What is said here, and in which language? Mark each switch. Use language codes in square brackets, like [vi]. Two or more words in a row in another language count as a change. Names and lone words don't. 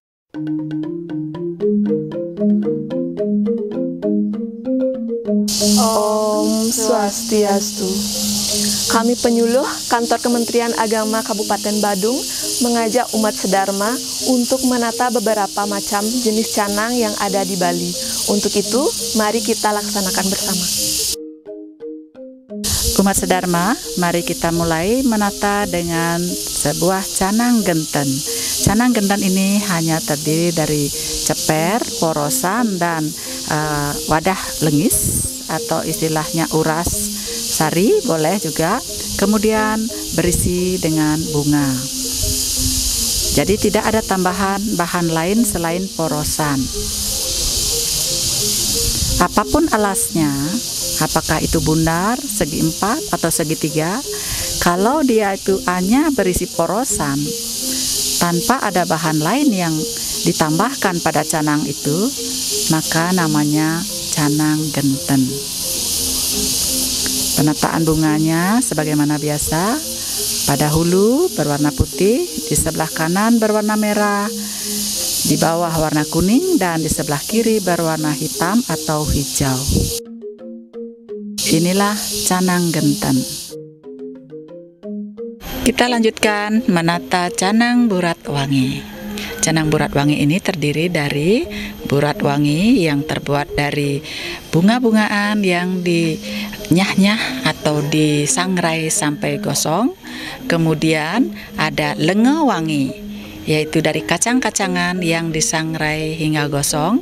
[sa] Om Swastiastu. [id] Kami penyuluh Kantor Kementerian Agama Kabupaten Badung mengajak umat sedharma untuk menata beberapa macam jenis canang yang ada di Bali. Untuk itu, mari kita laksanakan bersama. Umat sedharma, mari kita mulai menata dengan sebuah canang genten. Canang genten ini hanya terdiri dari ceper, porosan, dan wadah lengis atau istilahnya uras sari boleh juga. Kemudian berisi dengan bunga. Jadi tidak ada tambahan bahan lain selain porosan. Apapun alasnya, apakah itu bundar, segi 4 atau segitiga, kalau dia itu hanya berisi porosan tanpa ada bahan lain yang ditambahkan pada canang itu, maka namanya canang genten. Penataan bunganya sebagaimana biasa, pada hulu berwarna putih, di sebelah kanan berwarna merah, di bawah warna kuning, dan di sebelah kiri berwarna hitam atau hijau. Inilah canang genten. Kita lanjutkan menata canang burat wangi. Canang burat wangi ini terdiri dari burat wangi yang terbuat dari bunga-bungaan yang dinyah-nyah atau disangrai sampai gosong. Kemudian ada lenge wangi, yaitu dari kacang-kacangan yang disangrai hingga gosong.